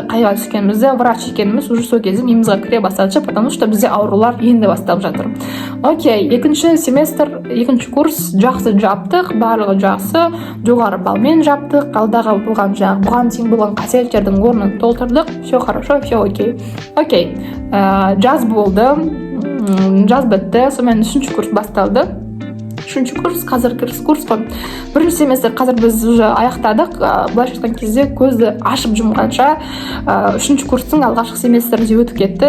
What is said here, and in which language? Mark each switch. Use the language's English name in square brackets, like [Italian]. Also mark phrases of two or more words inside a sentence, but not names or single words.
[Kazakh] Қайға түскенімізді, врач екеніміз уже сол кезде миымызға кіре бастады, [Russian] потому что [Kazakh] бізде аурулар енді басталып жатыр. Окей, екінші семестр, екінші курс жақсы жаптық, барлығы жақсы, жоғары балмен жаптық. Алдағы бұған дейін болған қателіктердің орнын толтырдық. [Russian] Все хорошо, все окей. Окей. [Kazakh] Жаз болды, жаз бітті, сонымен үшінші курс басталды. Үшінші курс, қазір курс қой. Бірінші семестр қазір біз уже аяқтадық. Былайша айтқан кезде көзді ашып жұмғанша үшінші курстың алғашқы семестрінде өтіп кетті.